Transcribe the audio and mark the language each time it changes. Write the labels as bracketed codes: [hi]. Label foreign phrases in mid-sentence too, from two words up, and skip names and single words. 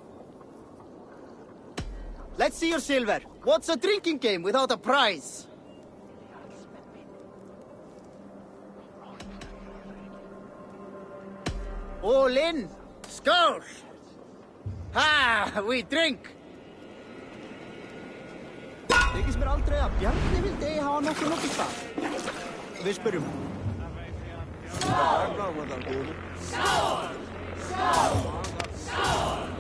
[en] Let's see your silver. What's a drinking game without a prize? All in. Skål! Ha! We drink! [is] Þykist mér aldrei að Bjarni vildi eigi hafa nokkuð stað. Við spyrjum. Skål! Skål! Skål! Skål!